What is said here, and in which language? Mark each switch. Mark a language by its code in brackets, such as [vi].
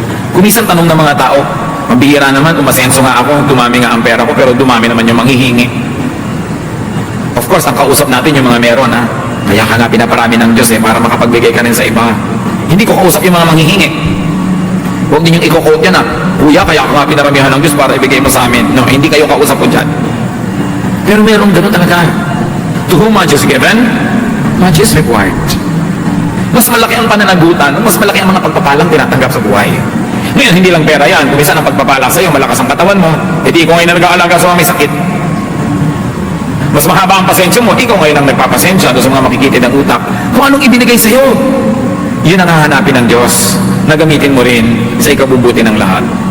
[tl] Kumisan tanong ng mga tao, mabihira naman, umasenso nga ako, dumami nga ang pera ko, pero dumami naman yung manghihingi. [en] Of course, [tl] ang kausap natin yung mga meron, ha? Kaya ka nga pinaparami ng Diyos para makapagbigay ka rin sa iba. Hindi ko kausap yung mga manghihingi. Huwag ninyong i-quote yan, ha? Kuya, kaya ako nga pinaramihan ng Diyos para ibigay mo sa amin. No, hindi kayo kausap ko dyan. Pero merong ganun talaga. [en] To whom much is given, much is required. [tl] Mas malaki ang pananagutan, mas malaki ang mga pagpapalang tinatanggap sa buhay. Ngayon, hindi lang pera yan. Kung isa ang pagpapala sa'yo, malakas ang katawan mo, edi ikaw ngayon na nag-aalaga sa mga may sakit. Mas mahaba ang pasensya mo, ikaw ngayon ang nagpapasensya doon sa mga makikitid ng utak. Kung anong ibinigay sa'yo, yun ang hahanapin ng Diyos na gamitin mo rin sa ikabubuti ng lahat.